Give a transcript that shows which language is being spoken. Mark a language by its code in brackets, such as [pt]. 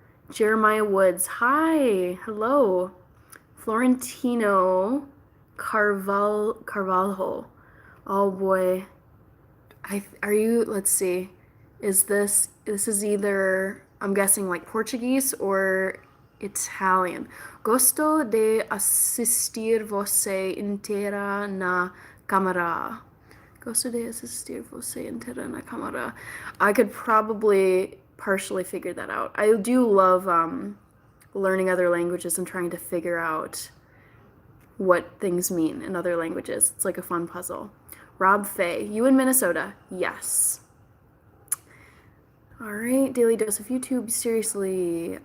[en] Jeremiah Woods, hi, hello. Florentino Carvalho. Oh boy. Let's see. This is either, I'm guessing like Portuguese or Italian. [pt] Gosto de assistir você inteira na câmara. Gosto de assistir você inteira na câmara. [en] I could probably partially figure that out. I do love learning other languages and trying to figure out what things mean in other languages. It's like a fun puzzle. Rob Fay, you in Minnesota? Yes. All right, Daily Dose of YouTube, seriously.